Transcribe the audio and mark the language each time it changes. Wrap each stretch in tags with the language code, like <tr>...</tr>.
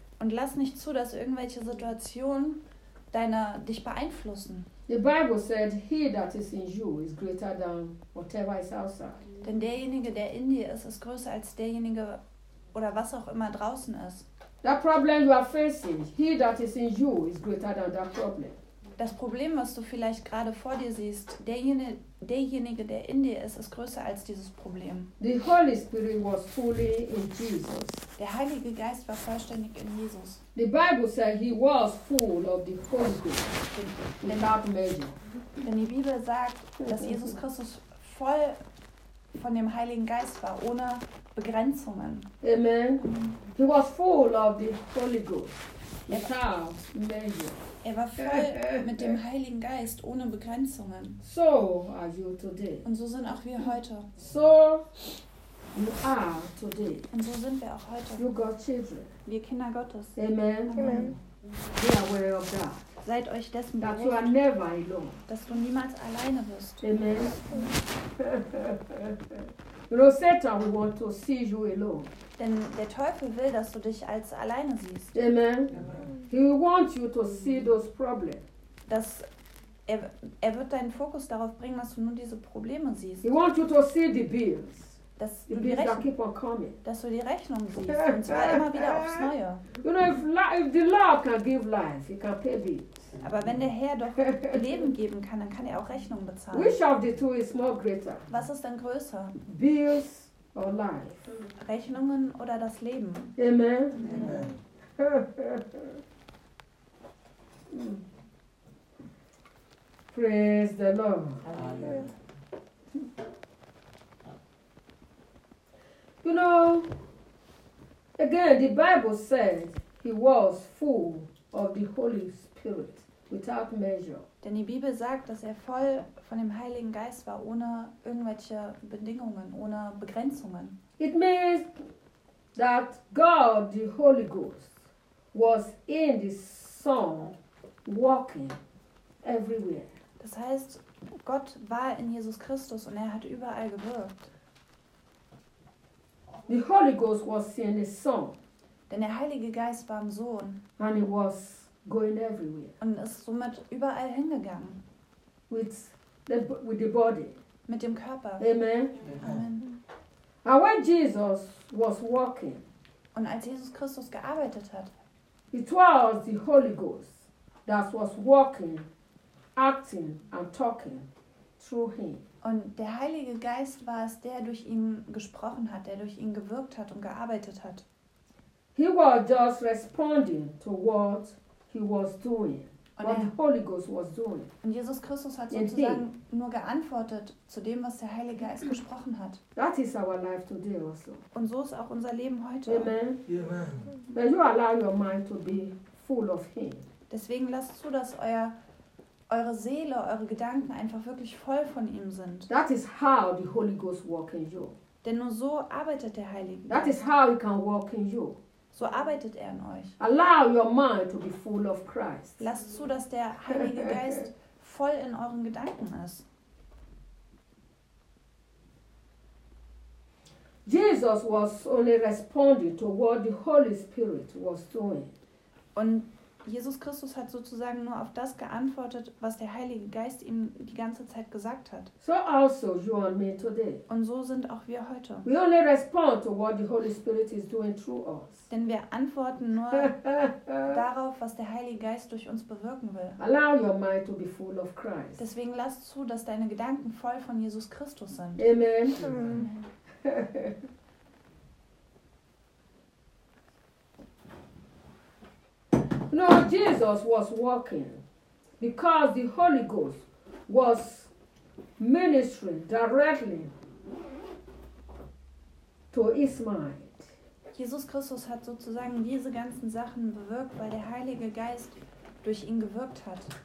<de>Und lass nicht zu, dass irgendwelche Situationen dich beeinflussen.</de> <en>The Bible said, he that is in you is greater than whatever is outside.</en> <de>Denn derjenige, der in dir ist, ist größer als derjenige oder was auch immer draußen ist.</de> <en>That problem you are facing, he that is in you is greater than that problem.</en> <de>Das Problem, was du vielleicht gerade vor dir siehst, derjenige, der in dir ist, ist größer als dieses Problem.</de> <en>The Holy Spirit was fully in Jesus.</en> <de>Der Heilige Geist war vollständig in Jesus.</de> <en>The Bible said he was full of the Holy Spirit.</en> <de>Denn die Bibel sagt, dass Jesus Christus voll von dem Heiligen Geist war, ohne Begrenzungen.</de> <en>Amen. He was full of the Holy Ghost. Without measure.</en> <de>Er war voll mit dem Heiligen Geist, ohne Begrenzungen.</de> <en>So are you today.</en> <de>Und so sind auch wir heute.</de> <en>So you are today.</en> <de>Und so sind wir auch heute.</de> <en>You got children.</en> <de>Wir Kinder Gottes. Amen. Amen.</de> <en>Be aware of that.</en> <de>Seid euch dessen</de> <en>that</en> <de>bewusst,</de> <en>you are never alone.</en> <de>Dass du niemals alleine wirst. Amen.</de> <en>You know, Satan will want to see you alone.</en> <de>Denn der Teufel will, dass du dich als alleine siehst. Amen. Amen.</de> <en>He will want you to see those problems.</en> <de>Er wird deinen Fokus darauf bringen, dass du nur diese Probleme siehst.</de> <en>He wants you to see the bills.</en> <de>Dass</de> <en>the</en> <de>du die</de> <en>bills that keep on coming.</en> <de>Dass du die Rechnung siehst, und zwar immer wieder aufs Neue.</de> <en>You know, if the Lord can give life, he can pay bills.</en> <de>Aber wenn der Herr doch Leben geben kann, dann kann er auch Rechnungen bezahlen.</de> <en>Which of the two is more greater?</en> <de>Was ist denn größer?</de> <en>Bills or life?</en> <de>Rechnungen oder das Leben? Amen. Amen.</de> <en>Praise the Lord. Amen. You know, again, the Bible says he was full of the Holy Spirit without measure.</en> <de>Denn die Bibel sagt, dass er voll von dem Heiligen Geist war, ohne irgendwelche Bedingungen, ohne Begrenzungen.</de> <en>It means that God, the Holy Ghost, was in the Son, walking everywhere.</en> <de>Das heißt, Gott war in Jesus Christus und er hat überall gewirkt.</de> <en>The Holy Ghost was in his Son.</en> <de>Denn der Heilige Geist war im Sohn.</de> <en>And he was going everywhere.</en> <de>Und ist somit überall hingegangen.</de> <en>With the body.</en> <de>Mit dem Körper. Amen. Amen.</de> <en>And when Jesus was walking.</en> <de>Und als Jesus Christus gearbeitet hat.</de> <en>It was the Holy Ghost that was walking, acting and talking through him.</en> <de>Und der Heilige Geist war es, der durch ihn gesprochen hat, der durch ihn gewirkt hat und gearbeitet hat.</de> <en>He was just responding to what he was doing, what the Holy Ghost was doing.</en> <de>Und Jesus Christus hat sozusagen nur geantwortet zu dem, was der Heilige Geist gesprochen hat.</de> <en>That is our life today also.</en> <de>Und so ist auch unser Leben heute. Amen. Amen.</de> <en>When you allow your mind to be full of him.</en> <de>Deswegen lasst zu, dass euer eure Seele, eure Gedanken einfach wirklich voll von ihm sind.</de> <en>That is how the Holy Ghost work in you.</en> <de>Denn nur so arbeitet der Heilige Geist.</de> <en>That is how he can work in you.</en> <de>So arbeitet er in euch.</de> <en>Allow your mind to be full of Christ.</en> <de>Lasst zu, dass der Heilige Geist voll in euren Gedanken ist.</de> <en>Jesus was only responding to what the Holy Spirit was doing.</en> <de>Und Jesus Christus hat sozusagen nur auf das geantwortet, was der Heilige Geist ihm die ganze Zeit gesagt hat.</de> <en>So also you and me today.</en> <de>Und so sind auch wir heute.</de> <en>We only respond to what the Holy Spirit is doing through us.</en> <de>Denn wir antworten nur darauf, was der Heilige Geist durch uns bewirken will.</de> <en>Allow your mind to be full of Christ.</en> <de>Deswegen lass zu, dass deine Gedanken voll von Jesus Christus sind. Amen. Amen.</de> <en>No, Jesus was walking because the Holy Ghost was ministering directly to his mind.</en> <de>Jesus Christus hat sozusagen diese ganzen Sachen bewirkt, weil der Heilige Geist durch ihn gewirkt hat.</de>